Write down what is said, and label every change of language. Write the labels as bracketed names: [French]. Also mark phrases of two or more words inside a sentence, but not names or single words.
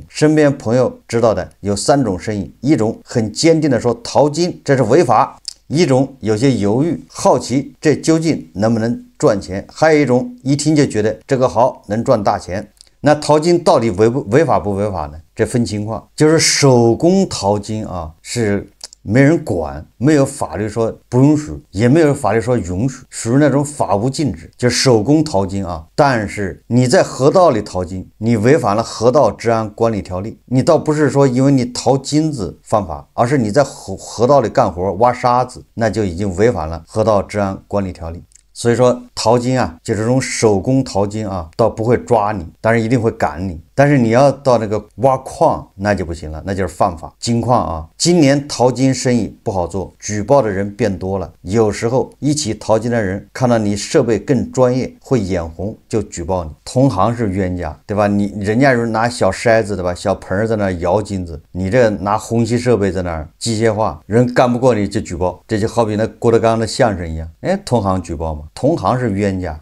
[Chinese] 身邊朋友知道的有3種聲音，一種很堅定的說淘金這是違法，一種有些猶豫好奇這究竟能不能賺錢，還有一種一聽就覺得這個好，能賺大錢。那淘金到底違法不違法呢？這分情況，就是手工淘金啊，是沒人管，沒有法律說不允許，也沒有法律說允許，屬於那種法無禁止，就手工淘金啊。但是你在河道裡淘金，你違反了河道治安管理條例，你倒不是說因為你淘金子犯法，而是你在河道裡幹活挖沙子，那就已經違反了河道治安管理條例。所以說淘金啊，就這種手工淘金啊，倒不會抓你，但是一定會趕你。但是你要到那個挖礦，那就不行了，那就是犯法。金礦啊，今年淘金生意不好做，舉報的人變多了。有時候一起淘金的人看到你設備更專業，會眼紅就舉報你。同行是冤家，對吧？人家是拿小篩子，對吧？小盆在那搖金子，你這拿虹吸設備在那兒機械化，人幹不過你就舉報。這就好比那郭德綱的相聲一樣，哎，同行舉報嘛，同行是冤家。